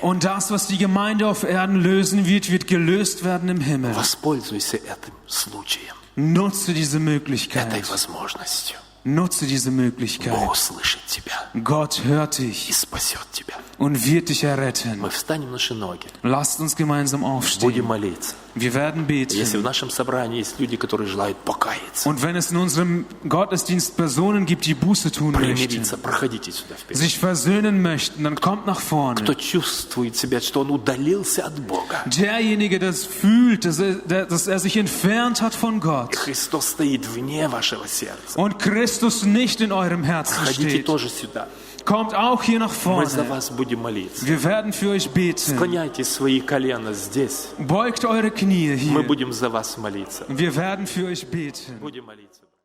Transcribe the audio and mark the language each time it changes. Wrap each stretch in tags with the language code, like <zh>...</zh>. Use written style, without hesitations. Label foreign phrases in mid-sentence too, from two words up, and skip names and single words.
<de>Und das, was die Gemeinde auf Erden lösen wird, wird gelöst werden im Himmel.</de> <ru>Воспользуйся этим случаем,</ru> <de>Nutze diese</de> <ru>этой</ru> <de>Möglichkeit.</de> <ru>возможностью.</ru> <de>Nutze diese</de> <ru>Бог</ru> <de>Möglichkeit.</de> <ru>услышит тебя</ru> <de>Gott hört</de> <ru>и</ru> <de>dich</de> <ru>спасет тебя.</ru> <de>und wird dich erretten.</de> <ru>Мы встанем на наши ноги,</ru> <de>Lasst uns gemeinsam</de> <ru>будем</ru> <de>aufstehen.</de> <ru>молиться.</ru> <de>Wir werden</de> <ru>Если в</ru> <de>beten.</de> <ru>нашем собрании есть люди, которые желают покаяться,</ru> <de>Und wenn es in unserem Gottesdienst Personen gibt, die Buße tun</de> <ru>примириться,</ru> <de>möchten,</de> <ru>проходите сюда вперед.</ru> <de>sich versöhnen möchten, dann kommt nach vorne.</de> <ru>Кто чувствует себя, что он удалился от Бога,</ru> <de>Derjenige, der es fühlt, dass er sich entfernt hat von Gott</de> <ru>Христос стоит вне вашего сердца.</ru> <de>und Christus nicht in eurem Herzen</de> <ru>Проходите</ru> <de>steht,</de> <ru>тоже сюда.</ru> <de>kommt auch hier nach</de> <ru>Мы за</ru> <de>vorne.</de> <ru>вас будем молиться.</ru> <de>Wir werden für euch beten.</de> <ru>Склоняйте свои колена здесь.</ru> <de>Beugt eure Knie</de> <ru>Мы</ru> <de>hier.</de> <ru>будем за вас молиться.</ru> <de>Wir werden für euch beten.</de> <ru>Будем молиться.</ru>